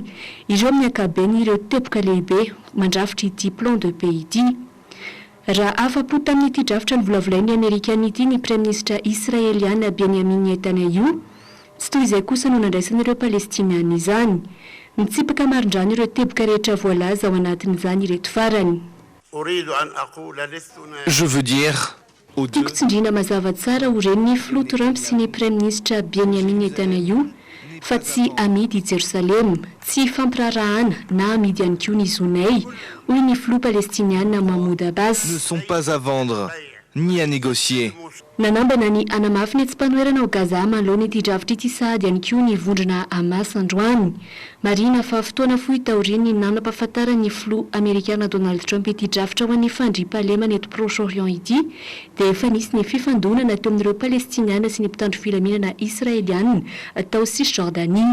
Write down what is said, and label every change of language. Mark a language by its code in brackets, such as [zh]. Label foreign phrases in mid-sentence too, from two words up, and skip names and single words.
[mg] Ireo amin'ny ankabeny ireo teboka lehibe mandrafitra ity [fr] plan de paix [mg] ity. Raha afa-po tamin'ity drafitra ny volavolain'ny Amerikana ity ny Prime-ministra Israeliana Benjamin Netanyahu, tsy toy izay kosa no nandraisan'ireo Palestiniana izany. Mitsipaka marindrano ireo teboka rehetra voalaza ao anatin'izany ireto farany. [fr] Je veux dire [mg] Toko tsindrina mazava tsara ho ren'ny filoha Trump sy ny Prime-ministra Benjamin Netanyahu fa tsy amidy i Jerusalem, tsy fampirarahana na amidy ihany koa ny zonay hoy ny filoha palestiniana Mahmoud Abbas. [fr] Ne sont pas à vendre ni à négocier. [mg] Nanambana ny anamafy ny tsy mpanoerana ao Gaza manoloana ity drafitra ity sahady ihany koa ny vondrona Hamas androany. Marina fa fotoana fohy taoriany nanam-pahafantarany filoha amerikana Donald Trump ity drafitra ho an'ny fandriampahalemana eto Proche-Orient ity dia efa nisy ny fifandonana teo amin'ireo Palestiniana sy ny mpitandro filaminana Israeliana tao Cisjordanie.